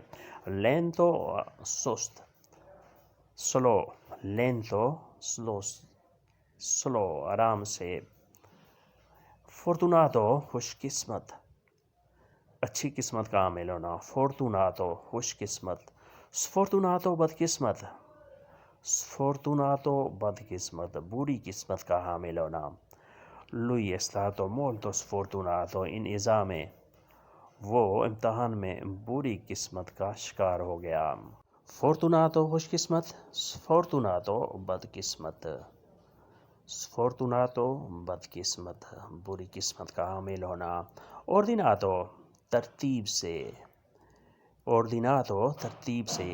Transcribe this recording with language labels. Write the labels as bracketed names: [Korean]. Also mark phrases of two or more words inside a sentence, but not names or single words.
[Urdu] لینتو سست، سلو، لینتو سلو، سلو آرام سے. فورتوناتو خوش قسمت، اچھی قسمت کا حامل ہونا. فورتوناتو خوش قسمت. سفورتوناتو بدقسمت، سفورتوناتو بدقسمت، بری قسمت کا حامل ہونا. [Italian] lui è stato molto sfortunato in esame، [Urdu] وہ امتحان میں بری قسمت کا شکار ہو گیا. فورتوناتو خوش قسمت، سفورتوناتو بدقسمت، سفورتوناتو بدقسمت، بری قسمت کا حامل ہونا. اوردیناتو ترتیب سے، اوردیناتو ترتیب سے.